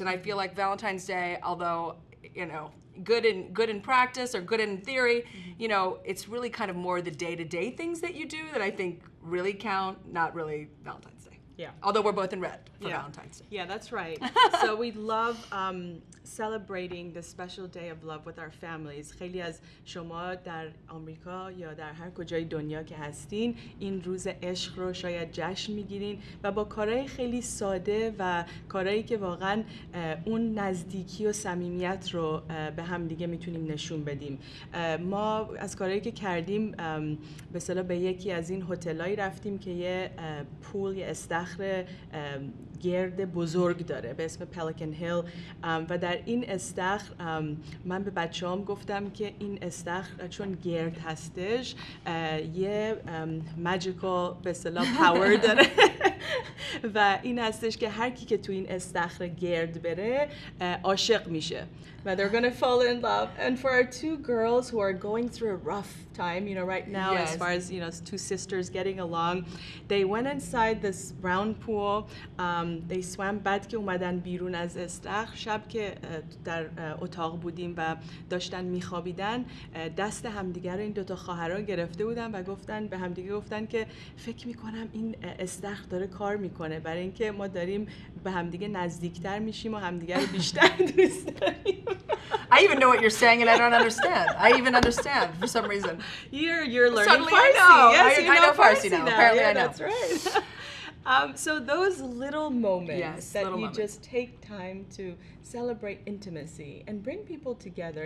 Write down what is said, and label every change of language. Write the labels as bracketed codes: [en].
[en] And I feel like Valentine's Day, although good in practice or good in theory, it's really kind of more the day-to-day things that you do that I think really count, not really Valentine's Day. Yeah. Although we're both in red for Valentine's Day. Yeah, that's right. So we love celebrating the special day of love with our families. [fa] خیلی از شما در آمریکا یا در هر کجای دنیا که هستین این روز عشق رو شاید جشن میگیرین و با کارهای خیلی ساده و کارهایی که واقعا اون نزدیکی و صمیمیت رو به هم دیگه میتونیم نشون بدیم. ما از کارهایی که کردیم به اصطلاح به یکی از این هتل‌هایی رفتیم که یه پول، یه استخر گرد بزرگ داره به اسم پلیکن هیل و در این استخر من به بچه‌هام گفتم که این استخر چون گرد هستش یه ماجیکال به اصطلاح پاور داره و این هستش که هر کی که تو این استخر گرد بره عاشق میشه. [en] But they're going to fall in love. And for our two girls who are going through a rough time, you know, right now, as far as, you know, two sisters getting along, they went inside this round pool. They swam. [fa] بعد که اومدن بیرون از استخر، شب که در اتاق بودیم و داشتن میخوابیدن، دست همدیگر رو این دوتا خواهرها گرفته بودن و گفتن به همدیگه گفتن که فکر میکنم این استخر داره کار میکنه برای اینکه ما داریم به همدیگه نزدیکتر میشیم و همدیگه رو بیشتر دوست داریم. [en] I even know what you're saying and I don't understand. I even understand for some reason. You're learning Suddenly Farsi. I know. Yes, I know Farsi now. Apparently I know. That's right. So those little moments that little you moments. just take time to celebrate intimacy and bring people together.